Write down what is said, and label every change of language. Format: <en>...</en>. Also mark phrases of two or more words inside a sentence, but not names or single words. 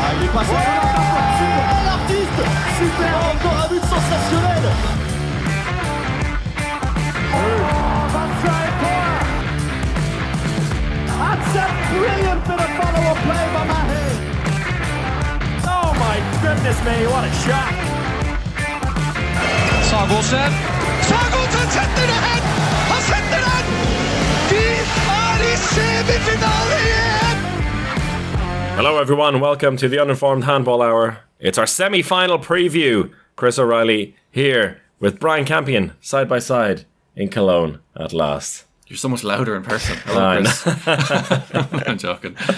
<fr>passe. Oh, l'artiste. Super, encore un but sensationnel.</fr> <en>That's a brilliant bit of follow-up play by Mahe. Oh my goodness me, what a shot.</en> <no>Sagosen setter det hen! Han setter den! Vi i semifinale igjen!</no> <en>Hello everyone, welcome to the Uninformed Handball Hour. It's our semi-final preview. Chris O'Reilly here with Brian Campion side by side in Cologne at last. You're so much louder in person. Hello, Chris. I'm joking.</en>